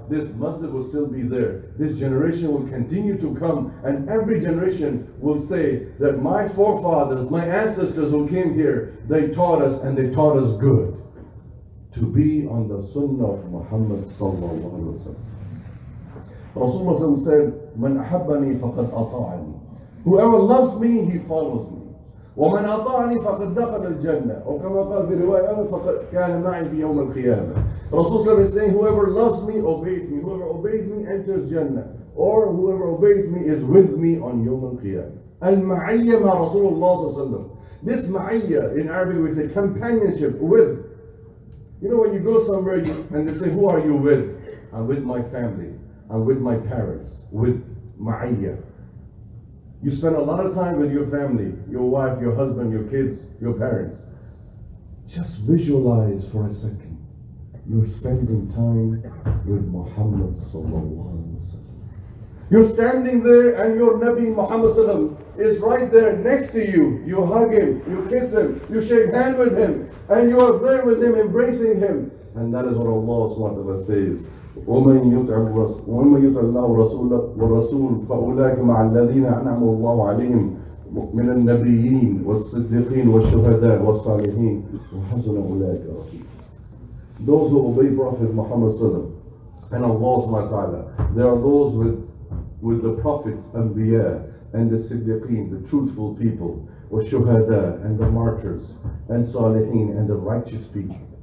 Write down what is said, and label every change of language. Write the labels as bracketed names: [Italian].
[English] This masjid will still be there. This generation will continue to come, and every generation will say that my forefathers, my ancestors who came here, they taught us, and they taught us good. To be on the sunnah of Muhammad sallallahu alaihi wasallam. Rasulullah said, [Arabic] "Man ahabbani faqad ata'ani." [English] Whoever loves me, he follows me. [Arabic] ومن أطاعني فقد دخل الجنة أو كما قال في رواية فقد كان معي في يوم القيامة. [English] Rasul is saying, whoever loves me obeys me, whoever obeys me enters Jannah, or whoever obeys me is with me on يوم القيامة. [Arabic] المعية مع رسول الله صلى الله عليه وسلم. [English] This معية in Arabic we say companionship with. You know when you go somewhere and they say, who are you with? I'm with my family, I'm with my parents, with معية. You spend a lot of time with your family, your wife, your husband, your kids, your parents. Just visualize for a second. You're spending time with Muhammad sallallahu alaihi wasallam. You're standing there and your Nabi Muhammad sallallahu is right there next to you. You hug him, you kiss him, you shake hands with him, and you are there with him, embracing him. And that is what Allah subhanahu wa ta'ala says. [Arabic] ومن يطع الله والرسول فأولئك مع الذين أنعم الله عليهم من النبيين والصديقين والشهداء والصالحين وحسن أولئك رفيقا. [English] Those who obey Prophet Muhammad sallallahu and Allah subhanahu wa ta'ala, there are those with the prophets, Anbiya, and the Siddiqeen, the truthful people, والشهداء, and the martyrs, and Salihin, and the righteous people.